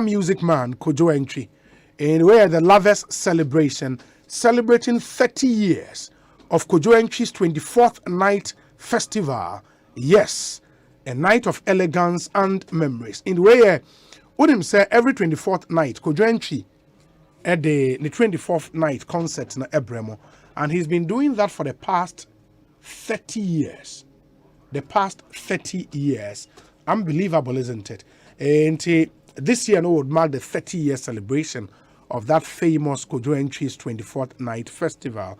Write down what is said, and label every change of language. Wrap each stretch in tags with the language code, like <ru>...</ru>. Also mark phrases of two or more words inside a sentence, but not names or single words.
<en>Music Man, Kojo Entry, and where the lovers celebration, celebrating 30 years of Kojo Entry's 24th night festival. Yes, a night of elegance and memories. In the way, Udim say every 24th night, Kojo Entry at the 24th night concert na Ebremo, and he's been doing that for the past 30 years. The past 30 years. Unbelievable, isn't it? And this year would mark the 30-year celebration of that famous Kojo Entry's 24th night festival.</en>